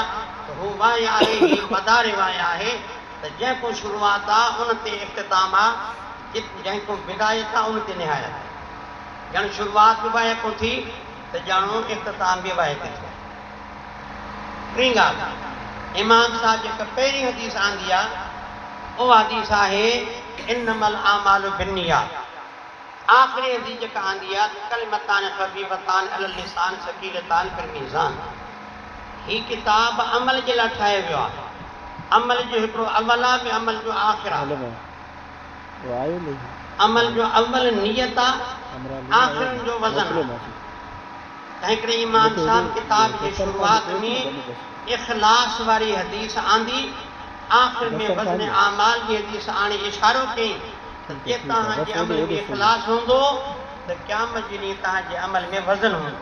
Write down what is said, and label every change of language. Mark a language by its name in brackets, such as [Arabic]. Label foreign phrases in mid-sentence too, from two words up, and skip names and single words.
[Sindhi] त हू वाय आहे, हीउ वधारे वाय आहे। त जंहिं को शुरूआत आहे उन ते इख़्तिताम आहे, जंहिं को बिदायत आहे उन ते निहायत आहे। ॼण शुरूआत बि वाय को थी त ॼाणो इख़्तिताम बि वाय ते थियो। टी ॻाल्हि, इमाम साहिब जेका पहिरीं हदीस आंदी आहे उहा हदीस आहे [Arabic] إنما الأعمال بالنيات. [Sindhi] आख़िरी हदीस जेका आंदी आहे [Arabic] كلمتان خفيفتان على اللسان ثقيلتان في الميزان. [Sindhi] ही किताब अमल जे लाइ ठाहियो वियो आहे। अमल जो हिकिड़ो अवल आहे, ॿियो अमल जो आख़िर आहे। अमल जो अवल नियत आहे, आख़िरनि जो वज़न आहे। तंहिं करे इमाम साहिब किताब जी शुरूआत में इख़लास वारी हदीस आंदी, आख़िर में वज़न आमाल जी हदीस आणे इशारो कयईं त जे तव्हांजे अमल में इख़लास हूंदो त क़यामत जे ॾींहुं तव्हांजे अमल में वज़न हूंदो।